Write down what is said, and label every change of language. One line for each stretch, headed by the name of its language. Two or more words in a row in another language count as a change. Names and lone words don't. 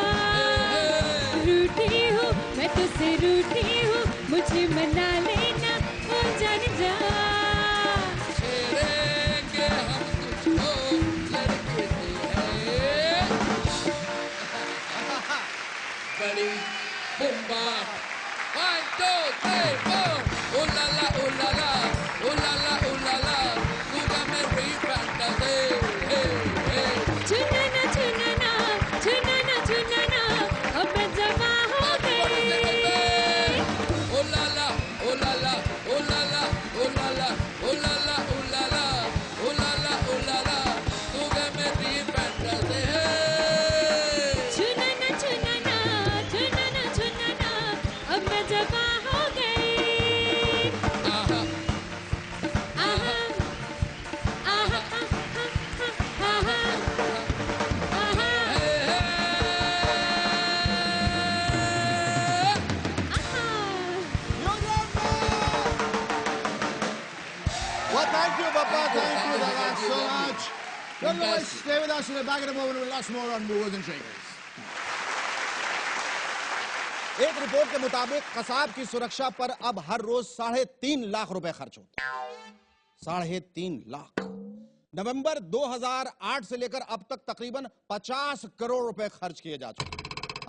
Hindi: रूठी हूँ मैं तुझसे, रूठी हूँ, मुझे मना लेना ओ जान जा। छेड़ेंगे हम तुझको लड़के से है बड़ी बुम्बा। 1 2 3 4 ओ ला ला ओ ला ला ओ ला ला ओ ला ला, तू गा मेरी फैंटासी। चुनना चुनना चुनना चुनना, अब मैं जवा हो गई। ओ ला ला ओ ला ला ओ ला ला ओ ला ला ओ ला ला ओ ला ला ओ ला ला ओ ला ला, तू गा मेरी फैंटासी। चुनना चुनना चुनना चुनना, अब मैं जवा हो गई। आहा आहा आहा आहा आहा
English: Well, thank you, Bappa. Thank you so much. Otherwise, stay with us. We'll be back in a moment with lots more on Movers and Shakers.
Hindi: एक रिपोर्ट के मुताबिक कसाब की सुरक्षा पर अब हर रोज 3.5 लाख रुपए खर्च होते हैं। 3.5 लाख। नवंबर 2008 से लेकर अब तक तकरीबन 50 करोड़ रुपए खर्च किए जा चुके हैं।